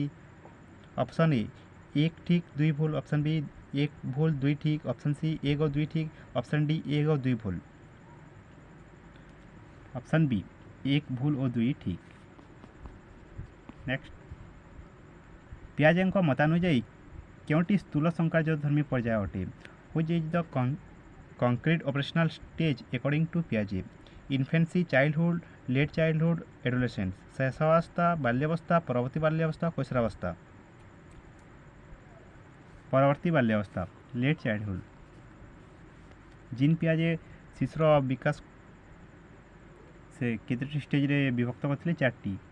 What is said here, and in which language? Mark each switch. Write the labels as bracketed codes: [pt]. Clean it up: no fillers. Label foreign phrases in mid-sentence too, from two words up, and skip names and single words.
[or] ଅପସନ୍ ଏ 1 ଠିକ୍ 2 ଭୁଲ, ଅପସନ୍ ବି 1 ଭୁଲ 2 ଠିକ୍, ଅପସନ୍ ସି 1 ଓ 2 ଠିକ୍, ଅପସନ୍ ଡି 1 ଓ 2 ଭୁଲ। ଅପସନ୍ ବି 1 ଭୁଲ ଓ 2 ଠିକ୍। ନେକ୍ସଟ, ପିଆଜେଙ୍କ ମତାନୁଯାୟୀ କେଉଁଟି ସ୍ଥୂଳ ସଂକାର୍ଯ୍ୟଧର୍ମୀ ପର୍ଯ୍ୟାୟ ଅଟେ? [en] which is the concrete operational stage according to Piaget? Infancy, childhood, late childhood, adolescence। [or] ଶୈଶବାବସ୍ଥା, ବାଲ୍ୟାବସ୍ଥା, ପରବର୍ତ୍ତୀ ବାଲ୍ୟାବସ୍ଥା, কৈଶୋରାବସ୍ଥା। ପରବର୍ତ୍ତୀ ବାଲ୍ୟାବସ୍ଥା, [en] late childhood. [or] ଜିନ୍ ପିଆଜେ ଶିଶୁର ବିକାଶ ସେ କେତେଟି ଷ୍ଟେଜ୍ରେ ବିଭକ୍ତ କରିଥିଲେ? 4ଟି।